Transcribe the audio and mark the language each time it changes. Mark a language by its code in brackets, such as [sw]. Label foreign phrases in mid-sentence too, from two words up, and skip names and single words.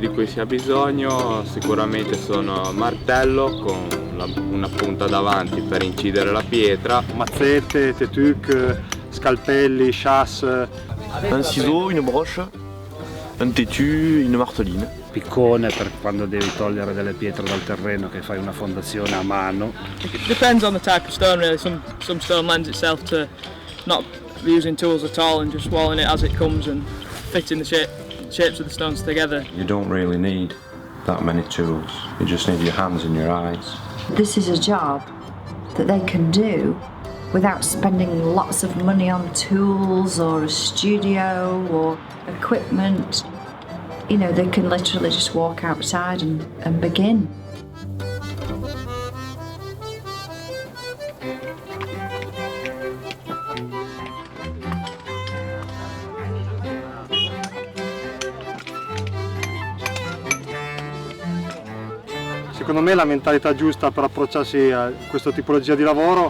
[it] cui si ha bisogno sicuramente sono martello con una punta davanti per incidere la pietra, mazzette, tetuc, scalpelli, [fr] chasse, un ciseau, une broche, un tétu, une marteline. [it] Piccone per quando devi togliere delle pietre dal terreno che fai una fondazione a mano. [en] It depends on the type of stone really. Some stone lends itself to not using tools at all and just walling it as it comes and fitting the shapes of the stones together. You don't really need that many tools, you just need your hands and your eyes. This is a job that they can do without spending lots of money on tools or a studio or equipment. You know, they can literally just walk outside and begin. [it] Secondo me la mentalità giusta per approcciarsi a questa tipologia di lavoro